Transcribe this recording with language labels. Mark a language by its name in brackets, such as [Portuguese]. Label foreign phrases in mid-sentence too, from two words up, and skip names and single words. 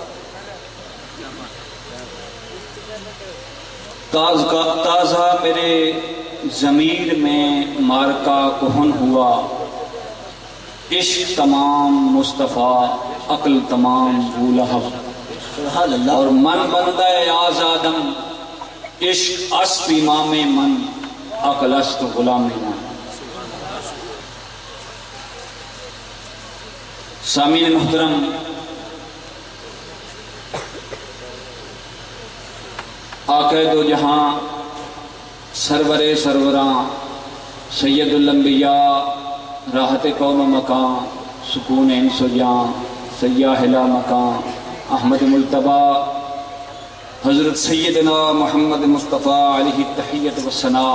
[Urdu] تازہ میرے ضمیر میں مارکا کہن ہوا، عشق تمام مصطفیٰ عقل تمام بولہب. سبحان اللہ. [Persian] اور من بندہ آزادم عشق است امام من عقل است غلام من. [Urdu] سامعین محترم، آقا دو جہاں سرور سروراں سید الانبیاء راحت کون و مکان سکون انس و جان سیاح لا مکان احمد ملتبہ حضرت سیدنا محمد مصطفیٰ [Arabic] علیہ التحیت والثناء